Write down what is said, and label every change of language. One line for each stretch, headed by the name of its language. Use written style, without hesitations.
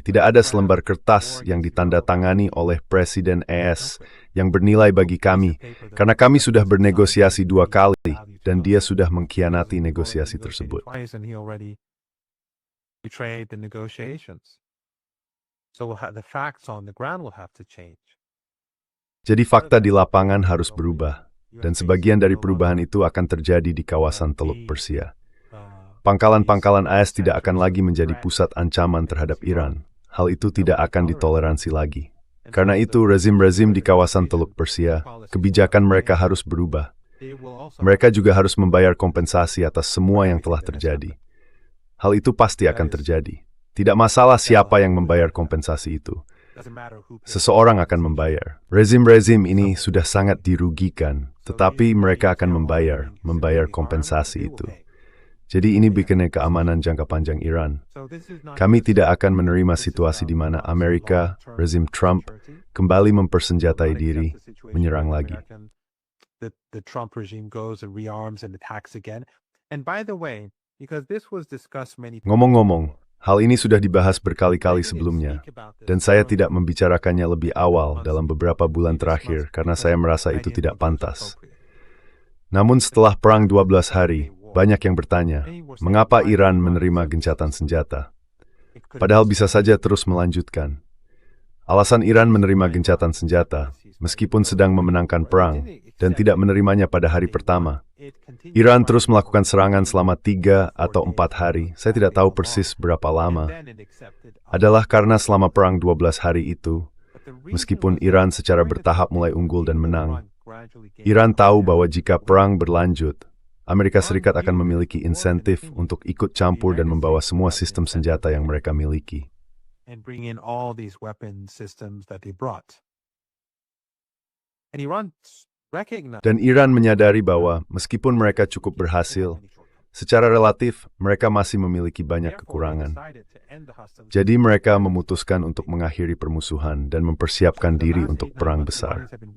Indonesian: Tidak ada selembar kertas yang ditandatangani oleh Presiden AS yang bernilai bagi kami, karena kami sudah bernegosiasi 2 kali, dan dia sudah mengkhianati negosiasi tersebut.
English: Twice, and he already betrayed the negotiations. So the facts on the ground will have to change.
Indonesian: Jadi fakta di lapangan harus berubah, dan sebagian dari perubahan itu akan terjadi di kawasan Teluk Persia. Pangkalan-pangkalan AS tidak akan lagi menjadi pusat ancaman terhadap Iran. Hal itu tidak akan ditoleransi lagi. Karena itu, rezim-rezim di kawasan Teluk Persia, kebijakan mereka harus berubah. Mereka juga harus membayar kompensasi atas semua yang telah terjadi. Hal itu pasti akan terjadi. Tidak masalah siapa yang membayar kompensasi itu. Seseorang akan membayar. Rezim-rezim ini sudah sangat dirugikan, tetapi mereka akan membayar kompensasi itu. Jadi ini bikinnya keamanan jangka panjang Iran. Kami tidak akan menerima situasi di mana Amerika, rezim Trump, kembali mempersenjatai diri, menyerang lagi.
English: The Trump regime goes and rearms and attacks again. And by the way, because this was discussed many times.
Indonesian: Ngomong-ngomong, hal ini sudah dibahas berkali-kali sebelumnya, dan saya tidak membicarakannya lebih awal dalam beberapa bulan terakhir karena saya merasa itu tidak pantas. Namun setelah perang 12 hari, banyak yang bertanya, mengapa Iran menerima gencatan senjata? Padahal bisa saja terus melanjutkan. Alasan Iran menerima gencatan senjata, meskipun sedang memenangkan perang, dan tidak menerimanya pada hari pertama. Iran terus melakukan serangan selama 3 atau 4 hari, saya tidak tahu persis berapa lama, adalah karena selama perang 12 hari itu, meskipun Iran secara bertahap mulai unggul dan menang, Iran tahu bahwa jika perang berlanjut, Amerika Serikat akan memiliki insentif untuk ikut campur dan membawa semua sistem senjata yang mereka miliki.
English: And bring in all these weapon systems that they brought. And Iran recognized.
Indonesian: Dan Iran menyadari bahwa meskipun mereka cukup berhasil, secara relatif mereka masih memiliki banyak kekurangan. Jadi mereka memutuskan untuk mengakhiri permusuhan dan mempersiapkan diri untuk perang besar.